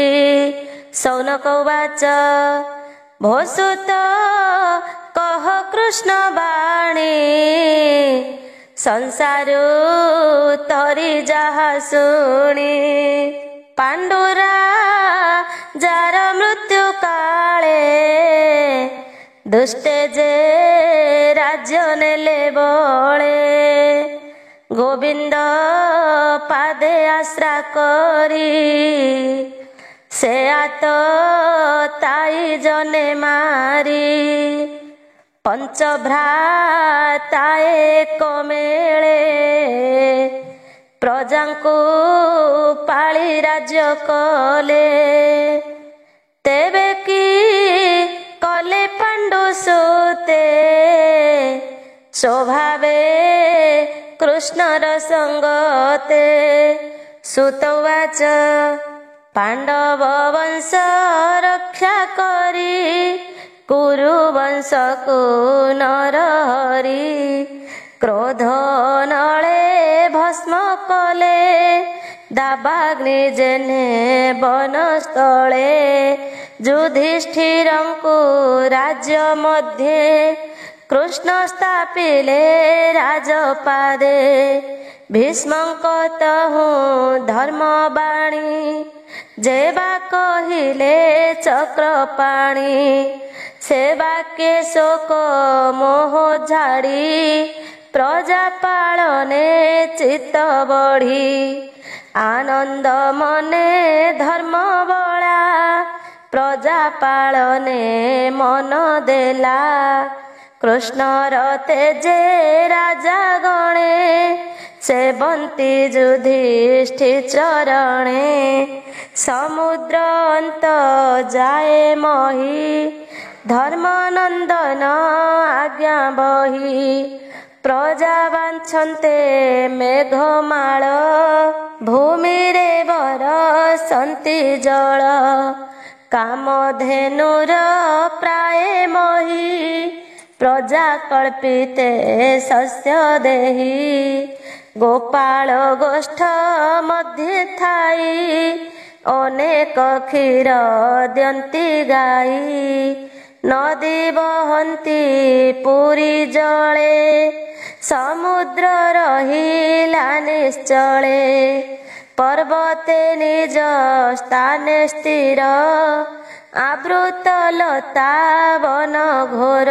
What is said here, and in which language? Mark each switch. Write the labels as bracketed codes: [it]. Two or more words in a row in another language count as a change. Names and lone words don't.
[or] ଶୌନକ ଉବାଚ ଭୋସୁତ କହ କୃଷ୍ଣ ବାଣୀ ସଂସାରୁ ତରି ଜାହା ଶୁଣି। ପାଣ୍ଡୁରା ଜାର ମୃତ୍ୟୁ କାଳେ ଦୁଷ୍ଟେ ଜେ ରାଜ୍ୟ ନେଲେ ବଳେ। ଗୋବିନ୍ଦ ପାଦେ ଆଶ୍ରା କରି ସେ ଆତ ତାଇ ଜନେ ମାରି। ପଞ୍ଚଭ୍ରାତାଏ କମେଳେ ପ୍ରଜାଙ୍କୁ ପାଳି ରାଜ୍ୟ କଲେ। ତେବେ କି କଲେ ପାଣ୍ଡୁ ସୁତେ ସ୍ୱଭାବେ କୃଷ୍ଣର ସଙ୍ଗତେ। ସୁତବାଚ ପାଣ୍ଡବ ବଂଶ ରକ୍ଷା କରି କୁରୁ ବଂଶ କୋ ନରହରି। କ୍ରୋଧ ନଳେ ଭସ୍ମ କଲେ ଦାବାଗ୍ନି ଜେନେ ବନସ୍ଥଳେ। ଯୁଧିଷ୍ଠିରଙ୍କୁ ରାଜ୍ୟ ମଧ୍ୟେ କୃଷ୍ଣ ସ୍ଥାପିଲେ ରାଜପାଦେ। ଭୀଷ୍ମଙ୍କ ତହୁ ଧର୍ମବାଣୀ ଜେବା କହିଲେ ଚକ୍ରପାଣି। ସେ ବାକ୍ୟେ ଶୋକ ମୋହ ଝାଡ଼ି ପ୍ରଜା ପାଳନେ ଚିତ୍ତ ବଢ଼ି। ଆନନ୍ଦ ମନେ ଧର୍ମ ବଳା ପ୍ରଜା ପାଳନେ ମନ ଦେଲା। କୃଷ୍ଣର ତେଜେ ରାଜା ଗଣେ ସେବନ୍ତି ଯୁଧିଷ୍ଠିର ଚରଣେ। ସମୁଦ୍ର ଅନ୍ତ ଜାଏ ମହୀ ଧର୍ମାନନ୍ଦନ ଆଜ୍ଞା ବହି। ପ୍ରଜା ବାଞ୍ଛନ୍ତେ ମେଘମାଳ ଭୂମି ରେ ବରଷନ୍ତି ଜଳ। କାମଧେନୁର ପ୍ରାୟ ମହୀ ପ୍ରଜା କଳ୍ପିତେ ଶସ୍ୟ ଦେହି। ଗୋପାଳ ଗୋଷ୍ଠ ମଧ୍ୟେ ଥାଇ ଅନେକ କ୍ଷୀର ଦ୍ୟନ୍ତି ଗାଈ। ନଦୀ ବହନ୍ତି ପୁରି ଜଳେ ସମୁଦ୍ର ରହିଲା ନିଶ୍ଚଳେ। ପର୍ବତେ ନିଜ ସ୍ଥାନେ ସ୍ଥିର ଆବୃତ ଲତା ବନ ଘୋର।